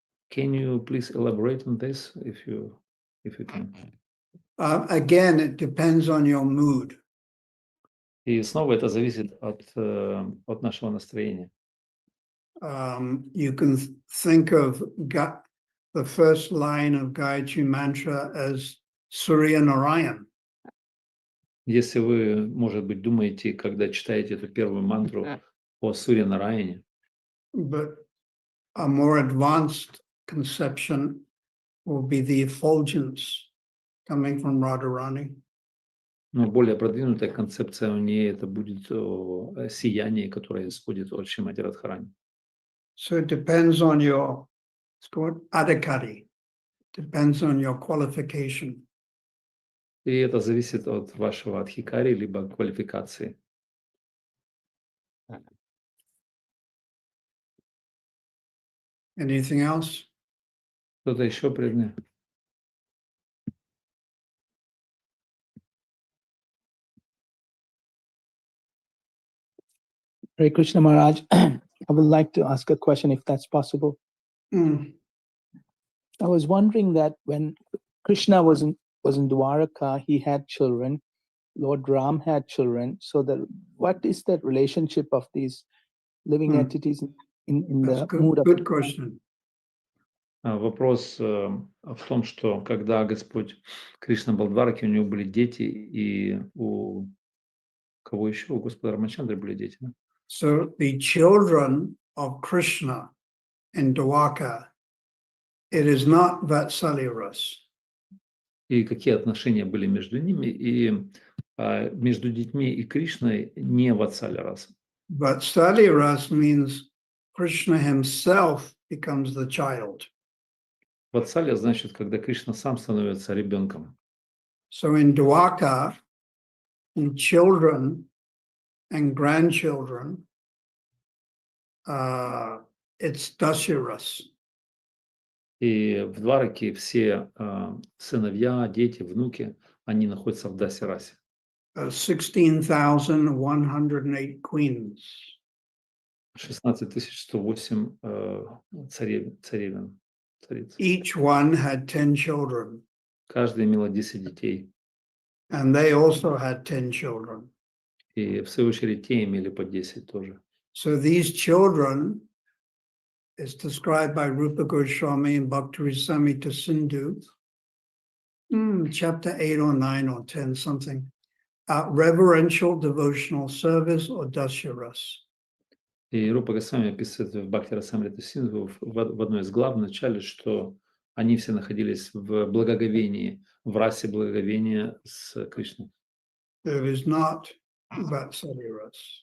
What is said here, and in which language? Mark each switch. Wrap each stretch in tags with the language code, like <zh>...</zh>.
<en>Can you please elaborate on this if you can? Again, it depends on your mood.</en> <ru>И снова это зависит от нашего настроения.</ru> <en>You can think of the first line of Gayatri Mantra as Surya Narayan.</en> <ru>Если вы, может быть, думаете, когда читаете эту первую мантру о Сурья Нараяне,</ru> <en>But a more advanced conception will be the effulgence coming from Radharani.</en> <ru>но более продвинутая концепция у нее это будет сияние, которое исходит от Шримати Радхарани.</ru> <en>So it depends on your, it's called adhikari, depends on your qualification.</en> <ru>И это зависит от вашего адхикари, либо квалификации.</ru> <en>Anything else?</en> <ru>Кто-то еще преданный?</ru> <en>Hare Krishna Maharaj, I would like to ask a question if that's possible. Mm. I was wondering that when Krishna was in Dwaraka, he had children. Lord Ram had children. So what is that relationship of these living entities in That's the mood of good question.</en> <ru>Вопрос в том, что когда Господь Кришна был в Двараке, у него были дети, и у кого еще? У Господа Рамачандры были дети. Да?</ru> <en>So the children of Krishna in Dwarka, it is not Vatsalya Ras.</en> <ru>И какие отношения были между ними, и между детьми и Кришной не Ватсаля раса.</ru> <en>Vatsalya Ras means Krishna himself becomes the child.</en> <ru>Ватсаля значит, когда Кришна сам становится ребенком.</ru> <en>So in Dwarka, in children and grandchildren, it's Dasyaras.</en> <ru>И в Двараке все сыновья, дети, внуки, они находятся в Дасирасе.</ru> <en>16,108 queens.</en> <ru>16108 царевен. Цариц.</ru> <en>Each one had 10 children,</en> <ru>Каждая имела 10 детей.</ru> <en>and they also had 10 children.</en> <ru>И в свою очередь те имели по 10 тоже.</ru> <en>So these children is described by Rupa Goswami in Bhakti-Rasamrita Sindhu, chapter 8 or 9 or 10, something. Reverential devotional service or dasyaras.</en> <ru>И Рупа Госвами описывает в Бхакти Расамрита Синдху в одной из глав в начале, что они все находились в благоговении, в расе благоговения с Кришной.</ru> <en>It is not Vatsalya Ras.</en>